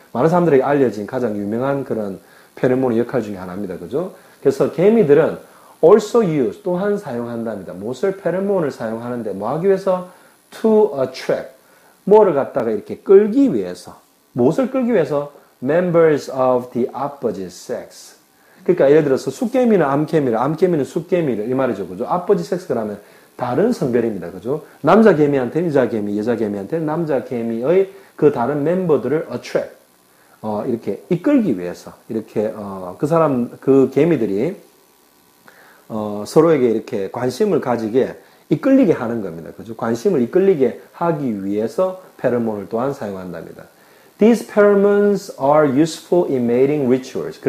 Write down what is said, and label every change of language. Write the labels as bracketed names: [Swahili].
[Korean] 많은 사람들에게 알려진 가장 유명한 그런 페로몬의 역할 중에 하나입니다. 그죠? 그래서 개미들은 [English] also use, [Korean] 또한 사용한답니다. 무엇을 페로몬을 사용하는데 뭐 하기 위해서? [English] to attract. [Korean] 뭐를 갖다가 이렇게 끌기 위해서. 무엇을 끌기 위해서? [English] members of the opposite sex. [Korean] 그러니까 예를 들어서 숫개미는 암개미는 숫개미를 이 말이죠. 그죠? opposite sex가 하면 다른 성별입니다. 그죠? 남자 개미한테는 여자 개미한테는 남자 개미의 그 다른 멤버들을 attract. 이렇게 이끌기 위해서 이렇게 그 개미들이 서로에게 이렇게 관심을 가지게 이끌리게 하는 겁니다. 그죠? 관심을 이끌리게 하기 위해서 페로몬을 또한 사용한답니다. [English] These pheromones are useful in mating rituals.